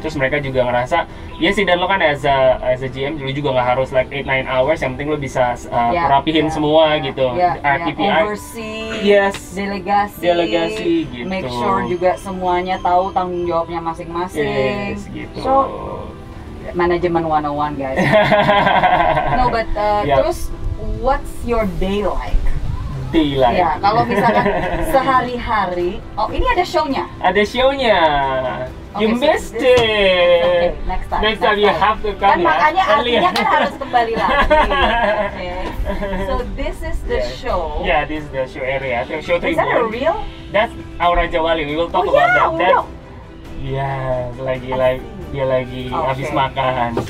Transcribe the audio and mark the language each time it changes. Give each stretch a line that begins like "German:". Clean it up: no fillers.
Indonesian: Terus mereka juga ngerasa ya sih, dan lo kan
English: as a GM
Indonesian: dulu juga nggak harus
English: like 8-9 hours,
Indonesian: yang penting lo bisa rapihin semua gitu. RTPI, oversee, delegasi gitu.
English: Make sure
Indonesian: juga semuanya tahu tanggung jawabnya masing-masing. Gitu.
English: So manajemen 101 guys. No, but
Indonesian: terus
English: what's your day like?
Indonesian: Ya, kalau misalkan sehari-hari, ini ada show-nya. Ada show-nya.
English: You missed it. Okay, next time you have to come.
Indonesian: Kan makanya artinya kan harus kembali lagi. Okay.
English: So this is the show. Yeah, this is the show area. Show Is that a real? That's our Raja Wali. We will talk about that. Yeah,
Indonesian: dia lagi habis makan.